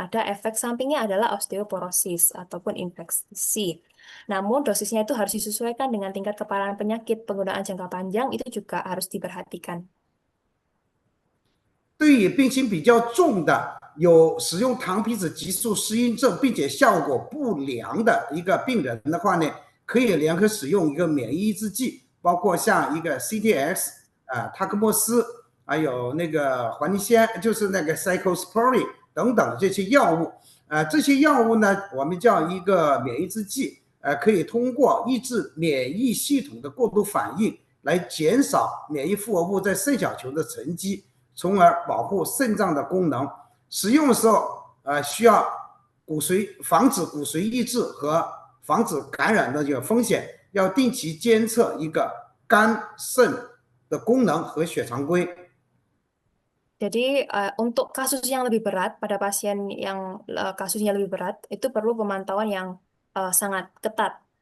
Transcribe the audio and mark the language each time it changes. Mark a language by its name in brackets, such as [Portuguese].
[Indonesian] Ada efek sampingnya adalah osteoporosis ataupun infeksi. Namun dosisnya itu harus disesuaikan dengan tingkat keparahan penyakit. Penggunaan jangka panjang itu juga harus diperhatikan. [Chinese] 对于病情比较重的，有使用糖皮质激素适应症并且效果不良的一个病人的话呢，可以联合使用一个免疫抑制剂，包括像一个 CTX 塔克莫斯，还有那个环尼酰，就是那个 cyclosporin 等等这些药物。这些药物呢，我们叫一个免疫抑制剂，可以通过抑制免疫系统的过度反应，来减少免疫复合物在肾小球的沉积，从而保护肾脏的功能。使用的时候，需要防止骨髓抑制和防止感染的这个风险，要定期监测一个肝肾的功能和血常规。 [Indonesian] Jadi untuk kasus yang lebih berat pada pasien yang kasusnya lebih berat itu perlu pemantauan yang sangat ketat.